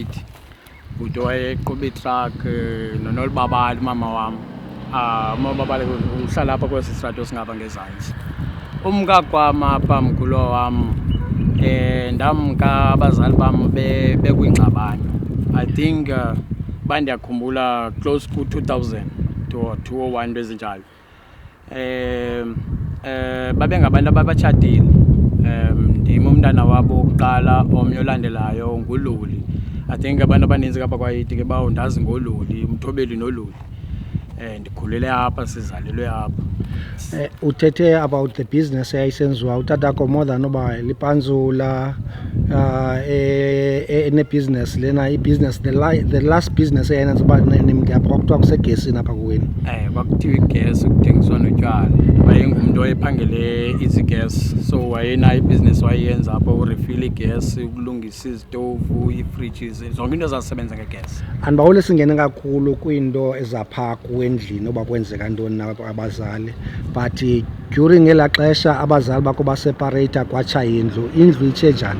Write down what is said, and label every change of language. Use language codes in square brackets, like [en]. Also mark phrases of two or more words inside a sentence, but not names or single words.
[xh] Bhuti wayeqhuba itruck nonolibabali umama wam. Umababali uhlala apha kwesi strato singapha ngezantsi. Umkakwam apha mkhulu wam ndamka abazali bam bekwingxabano. [en] I think [xh] bandiyakhumbula close ku-2000 to 201 into ezinjalo. Babengabantu abatshatile. Ndim umntana wabo wokuqala, omnye olandelayo nguLuli. [en] I think [xh] abantu abaninzi apha kwa-8 ke bawundazi ngoLuli, umthobeli noLuli. Ndikhulele apha, sizalelwe apha. Uthethe [en] about the business [xh] eyayisenziwa utatakho [en] more than [xh] uba lipanzula ene-business lena i-business [en] the last business [xh] eyenza uba nimke apha kwakuthiwa kusegesini apha kuweni. Kwakuthiwa igesi, kuthengiswa notywala. Wayengumntu oyephangele izigas, so wayenayo ibhizinesi wayeyenza apha, urefila igesi, ukulungisa izitovu, ii-fridges, zonke into ezazisebenza ngegesi. Andibawule singene kakhulu kwiinto ezaphaa kuwendlini uba kwenzeka ntoni nabazali, [en] but during [xh] elaa xesha abazali bakho basepareyitha kwatsha indlu itshe njani?